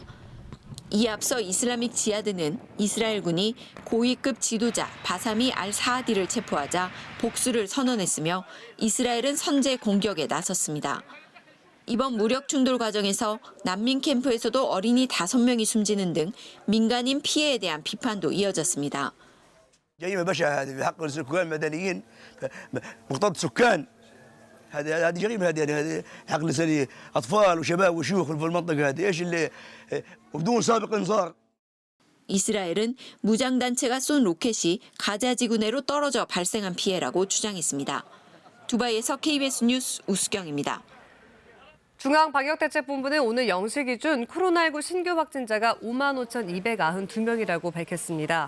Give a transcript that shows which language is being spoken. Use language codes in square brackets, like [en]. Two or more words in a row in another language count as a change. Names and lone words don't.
[ko] 이에 앞서 이슬라믹 지하드는 이스라엘군이 고위급 지도자 바사미 알-사아디를 체포하자 복수를 선언했으며 이스라엘은 선제 공격에 나섰습니다. 이번 무력 충돌 과정에서 난민 캠프에서도 어린이 5명이 숨지는 등 민간인 피해에 대한 비판도 이어졌습니다. [ar] جريمة بشعة هذه في حق السكان المدنيين مقتضى السكان هذه جريمة هذه حق أطفال وشباب وشيوخ في المنطقة هذه إيش اللي وبدون سابق إنذار. [ko] 이스라엘은 무장단체가 쏜 로켓이 가자 지구 내로 떨어져 발생한 피해라고 주장했습니다. 두바이에서 KBS 뉴스 우수경입니다. 중앙방역대책본부는 오늘 0시 기준 코로나19 신규 확진자가 55,292명이라고 밝혔습니다.